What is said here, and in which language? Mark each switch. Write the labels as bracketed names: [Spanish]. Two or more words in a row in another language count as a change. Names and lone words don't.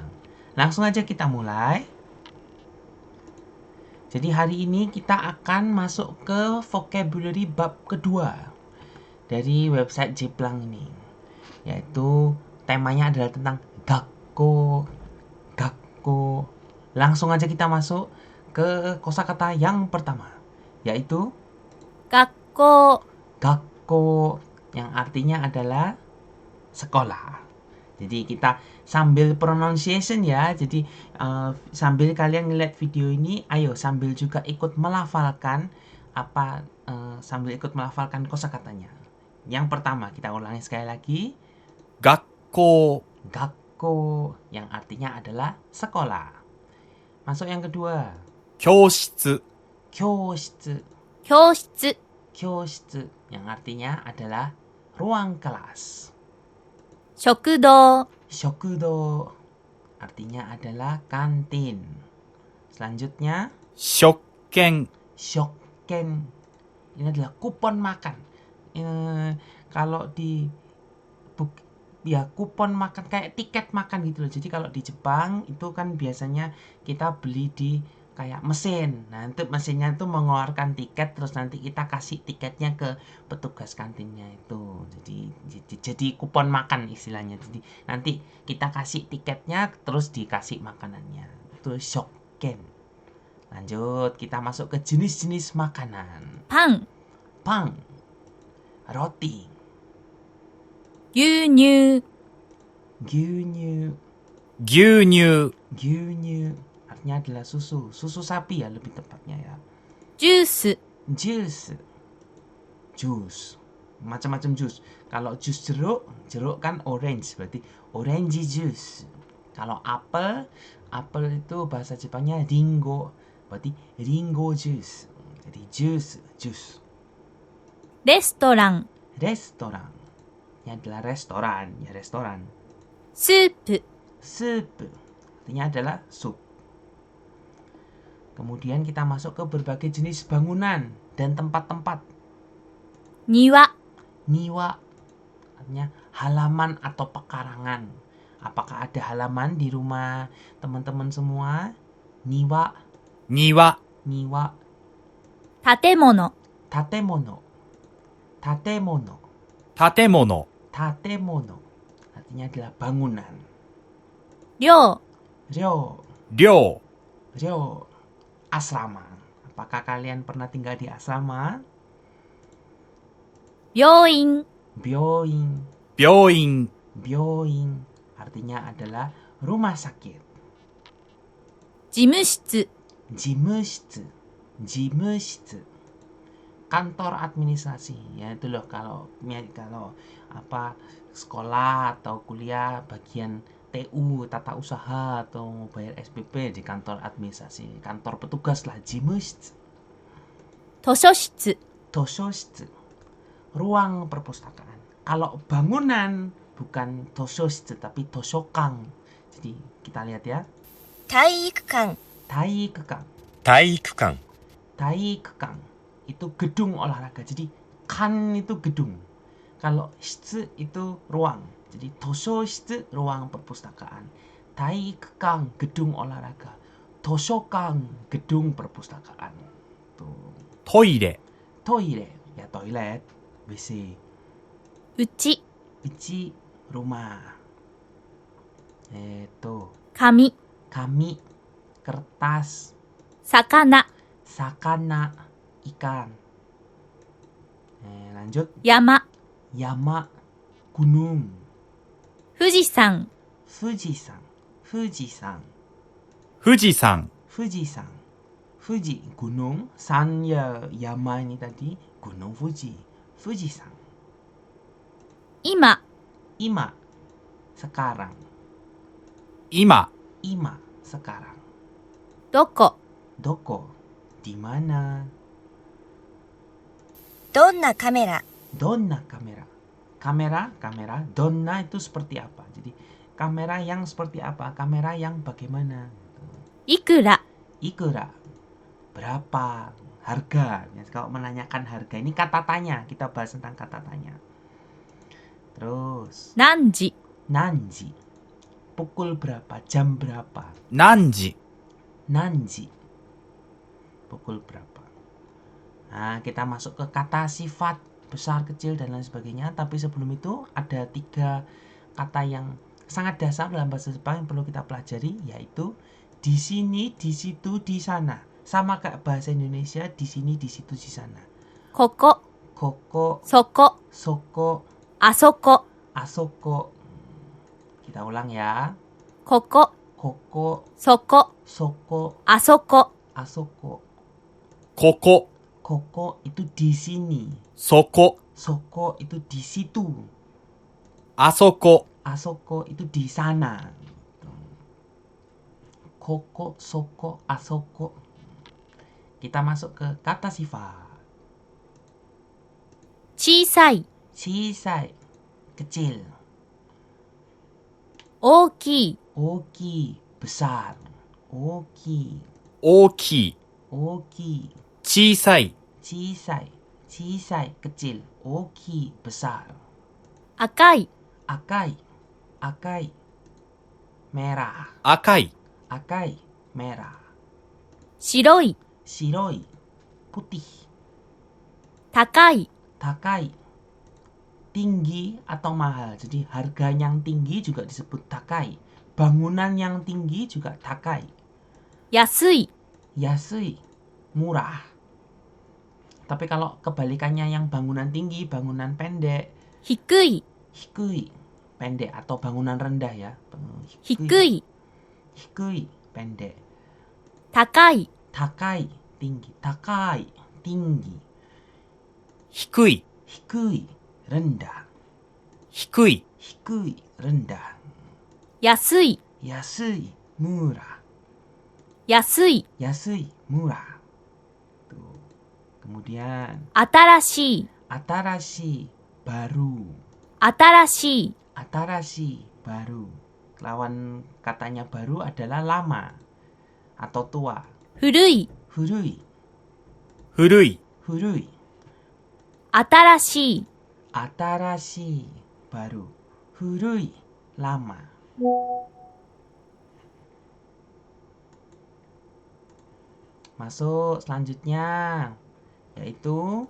[Indonesian] Langsung aja kita mulai. Jadi hari ini kita akan masuk ke vocabulary bab kedua dari website Jeplang ini. Yaitu temanya adalah tentang gakko. Langsung aja kita masuk ke kosakata yang pertama, yaitu 学校 gakko, yang artinya adalah sekolah. Jadi kita sambil pronunciation ya. Jadi sambil kalian ngeliat video ini, ayo sambil juga ikut melafalkan sambil ikut melafalkan kosakatanya. Yang pertama kita ulangi sekali lagi. 学校 Gakko, yang artinya adalah sekolah. Masuk yang kedua. 教室 Kyōshitsu. 教室 Kyōshitsu, yang artinya adalah ruang kelas. 食堂 Shokudo, artinya adalah kantin. Selanjutnya, 食券 shokken. Ini adalah kupon makan. Kalau di kupon makan kayak tiket makan gitu loh. Jadi kalau di Jepang itu kan biasanya kita beli di kayak mesin. Nah, untuk mesinnya itu mengeluarkan tiket, terus nanti kita kasih tiketnya ke petugas kantinnya itu. Jadi kupon makan istilahnya. Jadi nanti kita kasih tiketnya, terus dikasih makanannya. Itu shokken. Lanjut, kita masuk ke jenis-jenis makanan. パン Pang, roti, 牛乳 gyunyu. 牛乳 Gyunyu artinya adalah susu sapi ya lebih tepatnya ya. ジュース Jus, macam-macam jus. Kalau jus jeruk kan orange, berarti [English] orange juice. [Indonesian] Kalau apel itu bahasa Jepangnya ringo, berarti ringo juice. Jadi jus. レストラン Restoran, ini adalah restoran, ya restoran. スープ Soup, artinya adalah sup. Kemudian kita masuk ke berbagai jenis bangunan dan tempat-tempat. 庭 Niwa, artinya halaman atau pekarangan. Apakah ada halaman di rumah teman-teman semua? Niwa, 庭 niwa. 建物 Tatemono, 建物 artinya adalah bangunan. 寮 Ryo, 寮 asrama. Apakah kalian pernah tinggal di asrama? 病院 Byoin, 病院 artinya adalah rumah sakit. 事務室 Jimushitsu, kantor administrasi. Ya itu loh, kalau sekolah atau kuliah bagian TU, tata usaha, atau mau bayar SPP di kantor administrasi, kantor petugas lah, jimushitsu. 図書室 Tososhitsu, ruang perpustakaan. Kalau bangunan bukan tososhitsu tapi toshokan. Jadi kita lihat ya. 体育館 Taikukan. 体育館 Taikukan itu gedung olahraga. Jadi kan itu gedung. Kalau shitsu itu ruang. Jadi tososhitsu ruang perpustakaan. Taikukan gedung olahraga. Toshokan gedung perpustakaan. Tuh. トイレ Toire ya toilet, WC. うち Ichi rumah. 紙 Kami kertas. 魚 Sakana ikan. Lanjut. 山 Yama gunung. 富士山 Fujisan. 富士山 Fuji gunung. San ya Yama ini tadi gunung Fuji. Fujisan. 今 Ima sekarang. 今 Ima sekarang. どこ Doko di mana? [Japanese] どんなカメラどんなカメラ. [Indonesian] kamera, donna itu seperti apa. Jadi kamera yang seperti apa, kamera yang bagaimana. いくら Ikura, berapa, harga. Ya, kalau menanyakan harga, ini kata tanya, kita bahas tentang kata tanya. Terus, 何時 nanji, pukul berapa, jam berapa. 何時 Nanji, pukul berapa. Nah, kita masuk ke kata sifat besar, kecil, dan lain sebagainya. Tapi sebelum itu ada 3 kata yang sangat dasar dalam bahasa Jepang yang perlu kita pelajari, yaitu di sini, di situ, di sana. Sama kayak bahasa Indonesia, di sini, di situ, di sana. ここ Koko, そこ soko, あそこ asoko. Kita ulang ya. ここ Koko, そこ soko, あそこ asoko. ここ Koko itu di sini. そこ Soko itu di situ. あそこ Asoko itu di sana. [Japanese] ここ、そこ、あそこ. [Indonesian] Kita masuk ke kata sifat. 小さい Shisai, kecil. 大きい Oki, besar. Oki, 大きい oki. 小さい [Japanese] 小さい、小さい, [Indonesian] kecil. Oki, besar. 赤い [Japanese] 赤い、赤い. Merah. [Indonesian] 赤い Akai, merah. 白い Shiroi, putih. 高い Takai, tinggi atau mahal. Jadi harga yang tinggi juga disebut takai. Bangunan yang tinggi juga takai. 安い Yasui, murah. Tapi kalau kebalikannya yang bangunan tinggi, bangunan pendek, 低い hikui, pendek atau bangunan rendah ya. 低い Hikui, pendek. 高い Takai, tinggi. Takai, tinggi. 低い Hikui, rendah. 低い Hikui, rendah. 安い Yasui, murah. 安い Yasui, murah. Tuh. Kemudian 新しい atarashi, baru. 新しい Atarashi, baru. Lawan katanya baru adalah lama atau tua. 古い Furui, 古い furui. 新しい Atarashi, baru. Furui, lama. Masuk selanjutnya, yaitu